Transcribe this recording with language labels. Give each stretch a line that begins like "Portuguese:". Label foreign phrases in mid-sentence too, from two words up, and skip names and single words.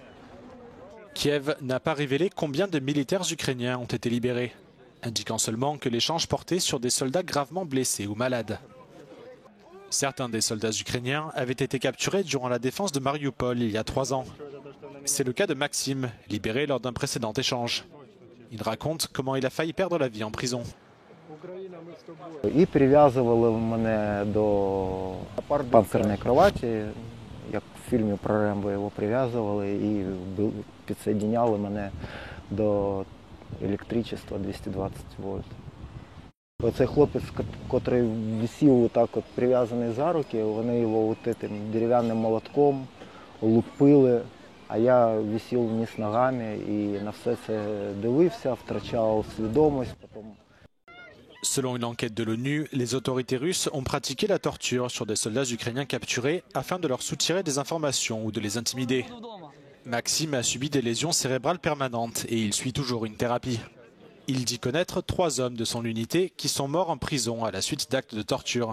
French: Kiev n'a pas révélé combien de militaires ukrainiens ont été libérés, indiquant seulement que l'échange portait sur des soldats gravement blessés ou malades. Certains des soldats ukrainiens avaient été capturés durant la défense de Mariupol il y a 3 ans. C'est le cas de Maxime, libéré lors d'un précédent échange. Il raconte comment il a failli perdre la vie en prison.
Ukrainian: І прив'язували мене до панцирної кроваті, як в фільмі про Рембо його прив'язували і підсоединяли мене до електричества 220 вольт. Оцей хлопець, який висів отак от прив'язаний за руки, вони його тим дерев'яним молотком лупили, а я висів вниз ногами і на все це дивився, втрачав свідомість.
French: Selon une enquête de l'ONU, les autorités russes ont pratiqué la torture sur des soldats ukrainiens capturés afin de leur soutirer des informations ou de les intimider. Maxime a subi des lésions cérébrales permanentes et il suit toujours une thérapie. Il dit connaître 3 hommes de son unité qui sont morts en prison à la suite d'actes de torture.